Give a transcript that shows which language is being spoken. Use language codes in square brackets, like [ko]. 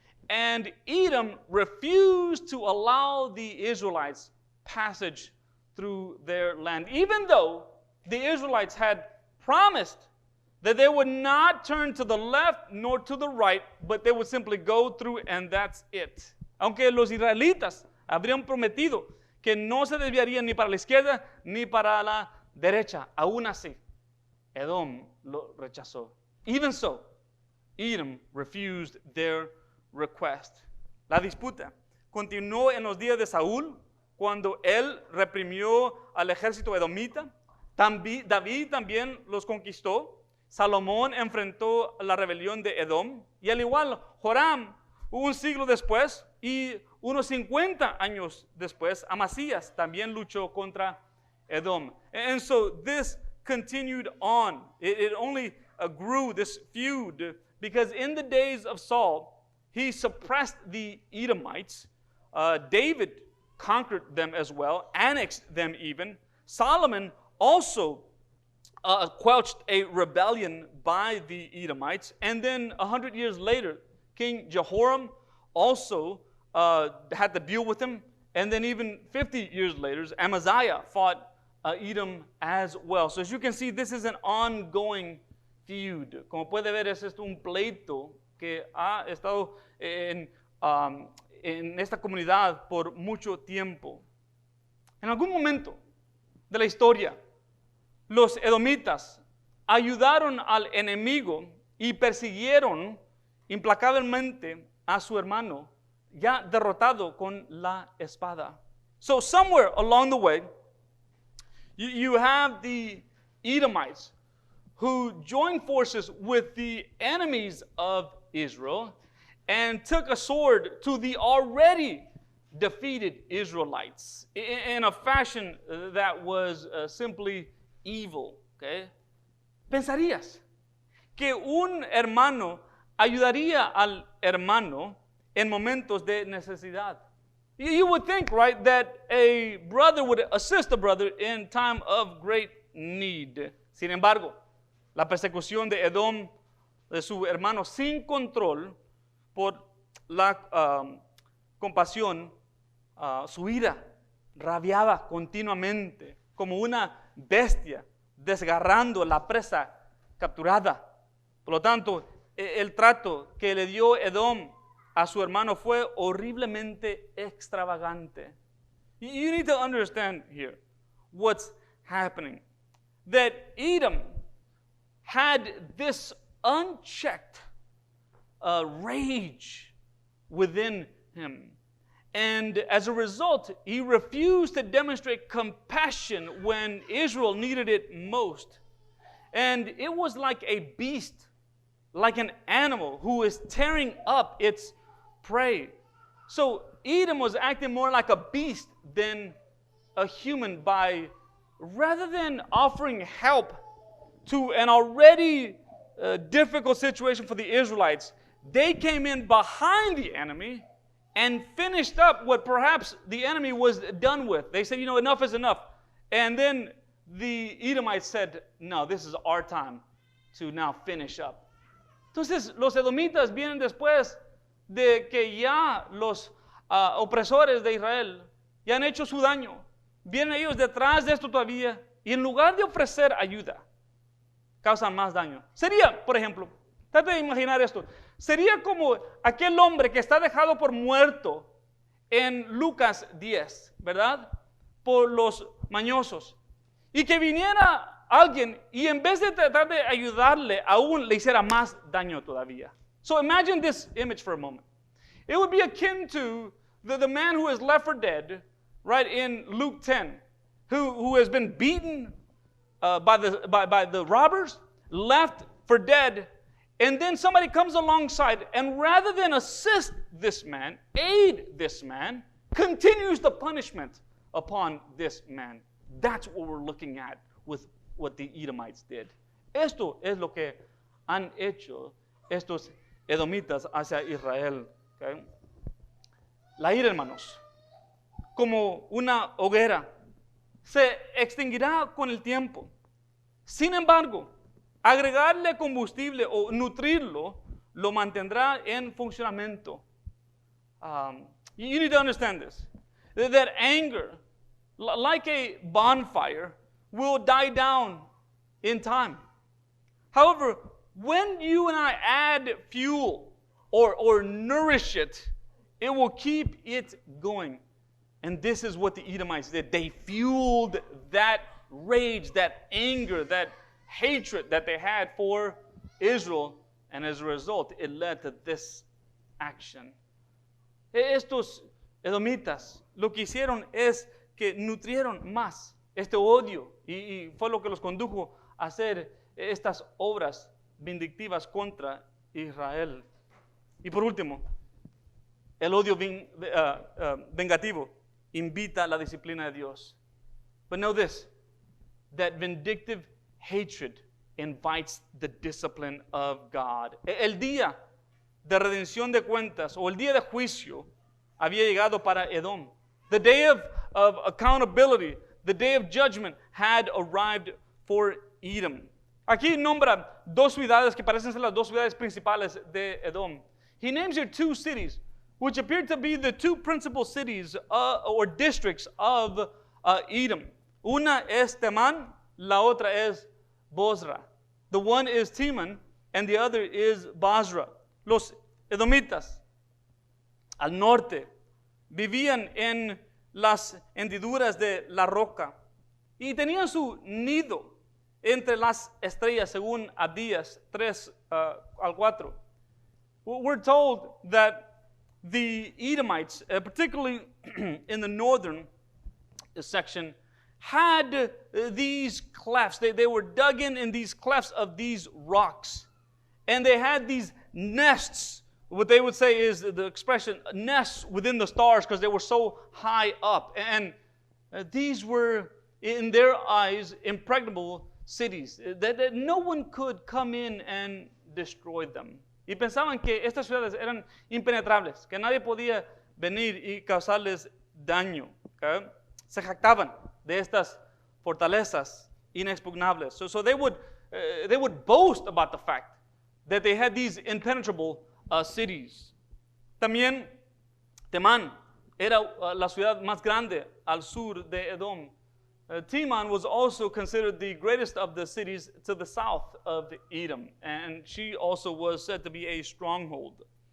[en] and Edom refused to allow the Israelites passage through their land, even though the Israelites had promised that they would not turn to the left nor to the right, but they would simply go through, and that's it. [es] Aunque los israelitas habrían prometido que no se desviarían ni para la izquierda ni para la derecha, aún así, Edom lo rechazó. [en] Even so, Edom refused their request. [es] La disputa continuó en los días de Saúl, cuando él reprimió al ejército edomita. David también los conquistó. Salomón enfrentó la rebelión de Edom. Y al igual, Joram, un siglo después y unos 50 años después, Amasías también luchó contra Edom. [en] And so this continued on. It only grew, this feud, because in the days of Saul, he suppressed the Edomites. David conquered them as well, annexed them even. Solomon also quelched a rebellion by the Edomites. And then 100 years later, King Jehoram also had to deal with him. And then even 50 years later, Amaziah fought Edom as well. So as you can see, this is an ongoing feud. [es] Como puede ver, es un pleito que ha estado en esta comunidad por mucho tiempo. En algún momento de la historia, los edomitas ayudaron al enemigo y persiguieron implacablemente a su hermano, ya derrotado con la espada. [en] So somewhere along the way, you have the Edomites who joined forces with the enemies of Israel and took a sword to the already defeated Israelites in a fashion that was simply evil. Okay? [es] ¿Pensarías que un hermano ayudaría al hermano en momentos de necesidad? [en] You would think, right, that a brother would assist a brother in time of great need. [es] Sin embargo, la persecución de Edom, de su hermano, sin control por la compasión, su ira rabiaba continuamente como una bestia desgarrando la presa capturada. Por lo tanto, el trato que le dio Edom a su hermano fue horriblemente extravagante. [en] You need to understand here what's happening. That Edom had this unchecked rage within him. And as a result, he refused to demonstrate compassion when Israel needed it most. And it was like a beast, like an animal who is tearing up its prey. So Edom was acting more like a beast than a human by, rather than offering help to an already difficult situation for the Israelites, they came in behind the enemy and finished up what perhaps the enemy was done with. They said, enough is enough. And then the Edomites said, no, this is our time to now finish up. [es] Entonces, los edomitas vienen después de que ya los opresores de Israel ya han hecho su daño. Vienen ellos detrás de esto todavía y en lugar de ofrecer ayuda, causan más daño. Sería, por ejemplo, trate de imaginar esto. Sería como aquel hombre que está dejado por muerto en Lucas 10, ¿verdad? Por los mañosos. Y que viniera alguien y en vez de tratar de ayudarle, aún le hiciera más daño todavía. [en] So imagine this image for a moment. It would be akin to the man who is left for dead, right, in Luke 10, who has been beaten by the robbers, left for dead, and then somebody comes alongside and rather than assist this man, aid this man, continues the punishment upon this man. That's what we're looking at with what the Edomites did. [es] Esto es lo que han hecho estos edomitas hacia Israel. Okay? La ira, hermanos, como una hoguera, se extinguirá con el tiempo. Sin embargo, agregarle combustible o nutrirlo lo mantendrá en funcionamiento. [en] You need to understand this. That anger, like a bonfire, will die down in time. However, when you and I add fuel or nourish it, it will keep it going. And this is what the Edomites did. They fueled that rage, that anger, that hatred that they had for Israel. And as a result, it led to this action. [es] Estos edomitas lo que hicieron es que nutrieron más este odio y fue lo que los condujo a hacer estas obras vindictivas contra Israel. Y por último, el odio vengativo invita a la disciplina de Dios. [en] But know this, that vindictive hatred invites the discipline of God. [es] El día de redención de cuentas o el día de juicio había llegado para Edom. [en] The day of accountability, the day of judgment had arrived for Edom. [es] Aquí nombra dos ciudades que parecen ser las dos ciudades principales de Edom. [en] He names here two cities, which appear to be the two principal cities or districts of Edom. [es] Una es Teman, la otra es Bozrah. [en] The one is Teman, and the other is Basra. [es] Los edomitas al norte vivían en las hendiduras de la roca y tenían su nido entre las estrellas, según Abdías 3 al 4. [en] We're told that the Edomites, particularly in the northern section, had these clefts. They were dug in these clefts of these rocks. And they had these nests. What they would say is the expression, nests within the stars, because they were so high up. And these were, in their eyes, impregnable cities. That no one could come in and destroy them. [es] Y pensaban que estas ciudades eran impenetrables, que nadie podía venir y causarles daño. Okay? Se jactaban de estas fortalezas inexpugnables. [en] So they would boast about the fact that they had these impenetrable cities. [es] También Temán era la ciudad más grande al sur de Edom. [en] Teman was also considered the greatest of the cities to the south of Edom, and she also was said to be a stronghold.